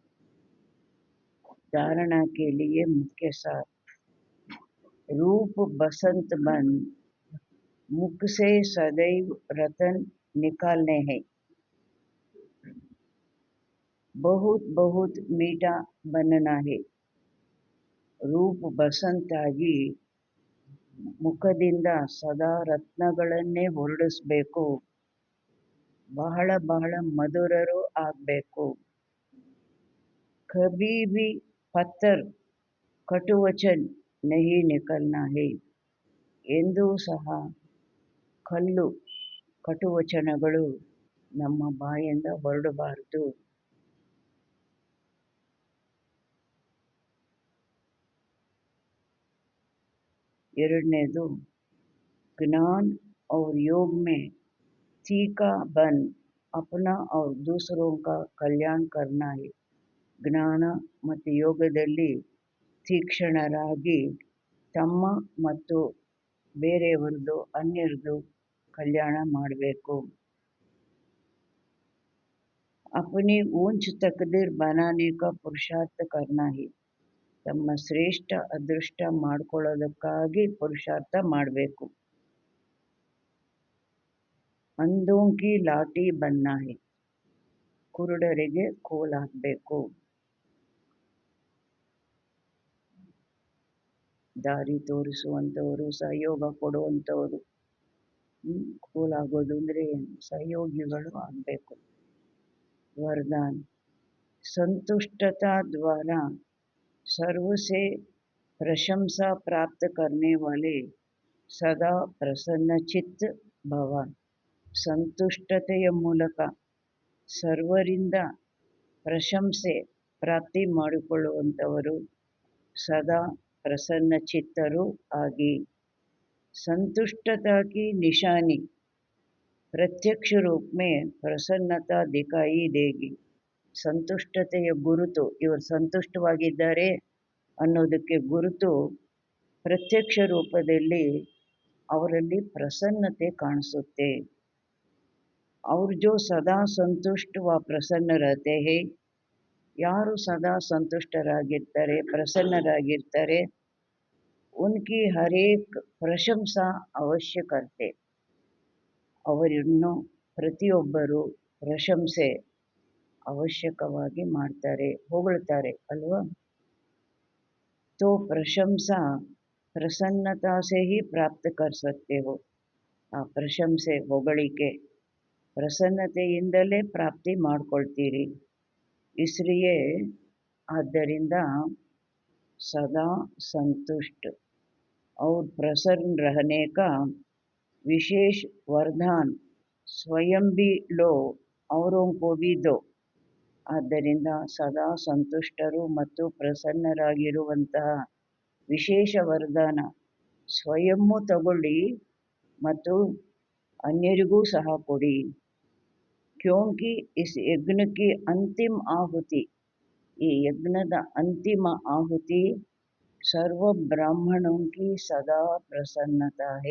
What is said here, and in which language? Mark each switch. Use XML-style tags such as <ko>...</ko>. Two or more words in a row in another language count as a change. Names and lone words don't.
<hi>धारणा के लिए मुख्य सार. रूप बसंत बन मुख से सदैव रतन निकालने हैं. बहुत बहुत मीठा बनना है.</hi> <kn>ರೂಪ ಬಸಂತಾಗಿ ಮುಖದಿಂದ ಸದಾ ರತ್ನಗಳನ್ನೇ ಹೊರಡಿಸ್ಬೇಕು. ಬಹಳ ಬಹಳ ಮಧುರರು ಆಗಬೇಕು.</kn> <hi>कभी भी पत्थर कटुवचन नहीं निकलना है.</hi> <kn>ಎಂದೂ ಸಹ ಕಲ್ಲು ಕಟುವಚನಗಳು ನಮ್ಮ ಬಾಯಿಂದ ಹೊರಡಬಾರದು. ಎರಡನೇದು,</kn> <hi>ज्ञान और योग में तीखा बन अपना और दूसरों का कल्याण करना है.</hi> <kn>ಜ್ಞಾನ ಮತ್ತು ಯೋಗದಲ್ಲಿ ತೀಕ್ಷ್ಣರಾಗಿ ತಮ್ಮ ಮತ್ತು ಬೇರೆಯವರದು ಅನ್ಯರದು ಕಲ್ಯಾಣ ಮಾಡಬೇಕು.</kn> <hi>अपनी ऊंच तकदीर बनाने का पुरुषार्थ करना है.</hi> <kn>ತಮ್ಮ ಶ್ರೇಷ್ಠ ಅದೃಷ್ಟ ಮಾಡ್ಕೊಳ್ಳೋದಕ್ಕಾಗಿ ಪುರುಷಾರ್ಥ ಮಾಡಬೇಕು.</kn> <hi>ಅಂಧೋं की लाठी बनना है.</hi> <kn>ಕುರುಡರಿಗೆ ಕೋಲ್ ಹಾಕಬೇಕು. ದಾರಿ ತೋರಿಸುವಂಥವರು, ಸಹಯೋಗ ಕೊಡುವಂಥವರು. ಕೋಲ್ ಆಗೋದು ಅಂದರೆ ಸಹಯೋಗಿಗಳು ಆಗಬೇಕು.</kn> <hi>वरदान संतुष्टता द्वारा सर्व से प्रशंसा प्राप्त करने वाले सदा प्रसन्नचित्त भव.</hi> <kn>ಸಂತುಷ್ಟತೆಯ ಮೂಲಕ ಸರ್ವರಿಂದ ಪ್ರಶಂಸೆ ಪ್ರಾಪ್ತಿ ಮಾಡಿಕೊಳ್ಳುವಂಥವರು ಸದಾ ಪ್ರಸನ್ನಚಿತ್ತರು ಆಗಿ.</kn> <hi>संतुष्टता की निशानी प्रत्यक्ष रूप में प्रसन्नता दिखाई देगी.</hi> <kn>ಸಂತುಷ್ಟತೆಯ ಗುರುತು, ಇವರು ಸಂತುಷ್ಟವಾಗಿದ್ದಾರೆ ಅನ್ನೋದಕ್ಕೆ ಗುರುತು ಪ್ರತ್ಯಕ್ಷ ರೂಪದಲ್ಲಿ ಅವರಲ್ಲಿ ಪ್ರಸನ್ನತೆ ಕಾಣಿಸುತ್ತೆ.</kn> <hi>और जो सदा संतुष्ट व प्रसन्न रहते हैं,</hi> <kn>ಯಾರು ಸದಾ ಸಂತುಷ್ಟರಾಗಿರ್ತಾರೆ, ಪ್ರಸನ್ನರಾಗಿರ್ತಾರೆ,</kn> <hi>उनकी हर एक प्रशंसा अवश्य करते.</hi> <kn>ಅವರನ್ನು ಪ್ರತಿಯೊಬ್ಬರು ಪ್ರಶಂಸೆ ಅವಶ್ಯಕವಾಗಿ ಮಾಡ್ತಾರೆ, ಹೊಗಳ್ತಾರೆ ಅಲ್ವಾ.</kn> <hi>तो प्रशंसा प्रसन्नता से ही प्राप्त कर सकते हो.</hi> <kn>ಆ ಪ್ರಶಂಸೆ ಹೊಗಳಿಕೆ ಪ್ರಸನ್ನತೆಯಿಂದಲೇ ಪ್ರಾಪ್ತಿ ಮಾಡ್ಕೊಳ್ತೀರಿ.</kn> <hi>इसलिए ಆದ್ದರಿಂದ सदा संतुष्ट और प्रसन्न रहने का विशेष वरदान स्वयं भी लो औरों को भी दो.</hi> <kn>ಆದ್ದರಿಂದ ಸದಾ ಸಂತುಷ್ಟರು ಮತ್ತು ಪ್ರಸನ್ನರಾಗಿರುವಂತಹ ವಿಶೇಷ ವರದಾನ ಸ್ವಯಂವೂ ತಗೊಳ್ಳಿ ಮತ್ತು अन्यरिಗೂ ಸಹ ಕೊಡಿ.</kn> <hi>क्योंकि इस यज्ञ की अंतिम आहुति,</hi> <kn>ಈ ಯಜ್ಞದ ಅಂತಿಮ ಆಹುತಿ ಸರ್ವ</kn> <hi>ब्राह्मणों की सदा प्रसन्नता है.</hi>